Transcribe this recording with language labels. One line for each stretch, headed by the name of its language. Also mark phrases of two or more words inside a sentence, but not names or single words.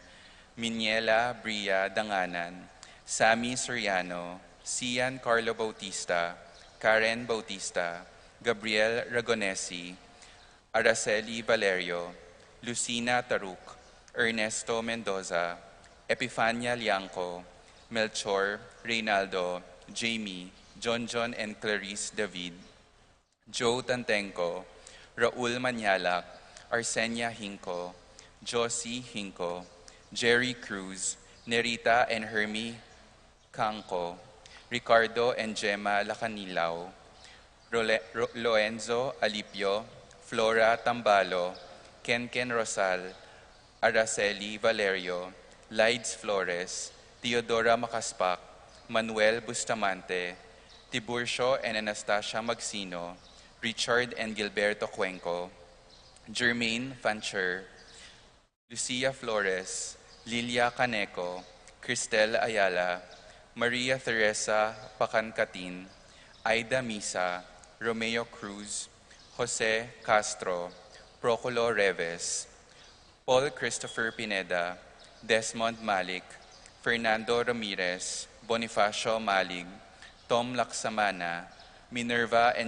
English: Miniela Bria Danganan, Sammy Soriano, Cian Carlo Bautista, Karen Bautista, Gabriel Ragonesi, Araceli Valerio, Lucina Taruk, Ernesto Mendoza, Epifania Lianco, Melchor, Reynaldo, Jamie, John and Clarice David, Joe Tantenco, Raul Manyalak, Arsenia Hinco, Josie Hinco, Jerry Cruz, Nerita and Hermie Cangco, Ricardo and Gemma Lacanilaw, Loenzo Alipio, Flora Tambalo, Kenken Rosal, Araceli Valerio, Lides Flores, Teodora Macaspac, Manuel Bustamante, Tiburcio and Anastasia Magsino, Richard and Gilberto Cuenco, Jermaine Fancher, Lucia Flores, Lilia Caneco, Cristel Ayala, Maria Teresa Pacancatin, Aida Misa, Romeo Cruz, Jose Castro, Proculo Reves, Paul Christopher Pineda, Desmond Malik, Fernando Ramirez, Bonifacio Malig, Tom Laksamana, Minerva and